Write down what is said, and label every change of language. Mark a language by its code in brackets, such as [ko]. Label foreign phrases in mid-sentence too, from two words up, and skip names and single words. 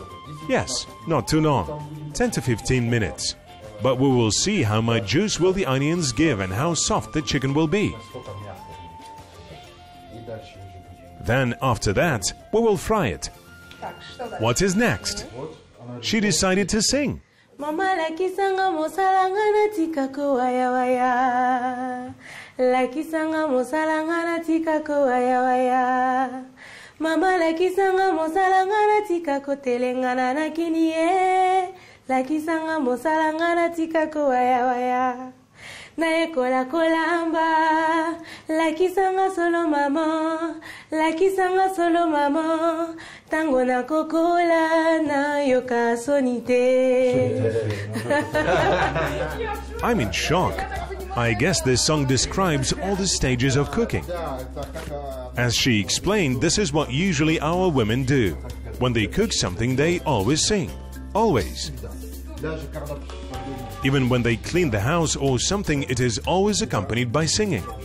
[en] Yes, not too long. 10 to 15 minutes. But we will see how much juice will the onions give and how soft the chicken will be. Then after that, we will fry it. What is next? She decided to sing. [ln] Mama lakisanga mosalanga na tika ko waya waya. Lakisanga mosalanga na tika ko waya waya. Mama lakisanga mosalanga na tika ko telengana na kiniye. Lakisanga mosalanga na tika ko waya waya. Na ekola kolamba. Lakisanga solo mama. Lakisanga solo mama. Tango na kokola na yoka sonite. [en] I'm in shock. I guess this song describes all the stages of cooking. As she explained, this is what usually our women do. When they cook something, they always sing. Always. Even when they clean the house or something, it is always accompanied by singing.